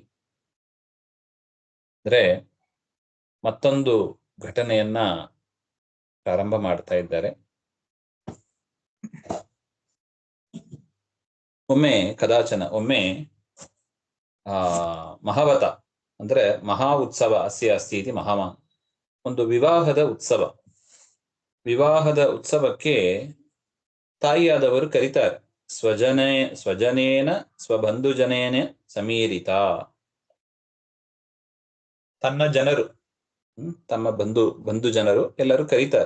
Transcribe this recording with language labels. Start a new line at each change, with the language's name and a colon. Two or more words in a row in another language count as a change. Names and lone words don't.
Kannada: ಅಂದ್ರೆ ಮತ್ತೊಂದು ಘಟನೆಯನ್ನ ಪ್ರಾರಂಭ ಮಾಡ್ತಾ ಇದ್ದಾರೆ. ಒಮ್ಮೆ ಮಹಾವತ ಅಂದ್ರೆ
Sanskrit: ಮಹಾ ಉತ್ಸವ ಅಸ್ಯ ಅಸ್ತಿ ಇತಿ ಮಹಾಮ,
Kannada: ಒಂದು ವಿವಾಹದ ಉತ್ಸವಕ್ಕೆ ತಾಯಿಯಾದವರು ಕರೀತಾರೆ.
Sanskrit: ಸ್ವಜನೇನ ಸ್ವಬಂಧುಜನೇನ ಸಮೀರಿತ,
Kannada: ತನ್ನ ಜನರು, ತಮ್ಮ ಬಂಧು ಜನರು ಎಲ್ಲರೂ ಕರೀತಾರೆ.